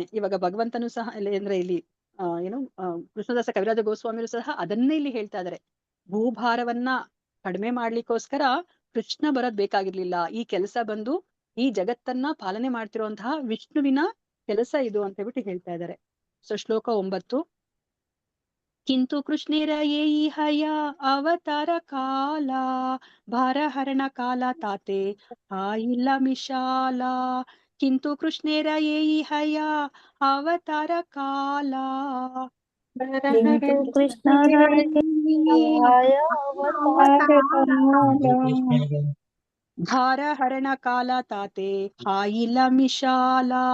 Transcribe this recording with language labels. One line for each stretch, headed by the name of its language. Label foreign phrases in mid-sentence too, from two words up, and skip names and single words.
Kannada: ಇವಾಗ ಭಗವಂತನು ಸಹ ಅಂದ್ರೆ ಇಲ್ಲಿ ಕೃಷ್ಣದಾಸ ಕವಿರಾಜ ಗೋಸ್ವಾಮಿರು ಸಹ ಅದನ್ನೇ ಇಲ್ಲಿ ಹೇಳ್ತಾ ಇದಾರೆ. ಭೂಭಾರವನ್ನ ಕಡಿಮೆ ಮಾಡ್ಲಿಕ್ಕೋಸ್ಕರ ಕೃಷ್ಣ ಬರೋದ್ ಬೇಕಾಗಿರ್ಲಿಲ್ಲ. ಈ ಕೆಲಸ ಬಂದು ಈ ಜಗತ್ತನ್ನ ಪಾಲನೆ ಮಾಡ್ತಿರುವಂತಹ ವಿಷ್ಣುವಿನ ಕೆಲಸ ಇದು ಅಂತ ಹೇಳ್ಬಿಟ್ಟು ಹೇಳ್ತಾ ಇದ್ದಾರೆ. ಸೊ ಶ್ಲೋಕ 9.
Bangla: কিন্তু কৃষ্ণের এই হয় অবতার কাল ভারহরণ কাল তাতে হইল মিশাল. কিন্তু কৃষ্ণের এই হয় অবতার কাল ভারহরণ কাল তাতে হইল মিশাল.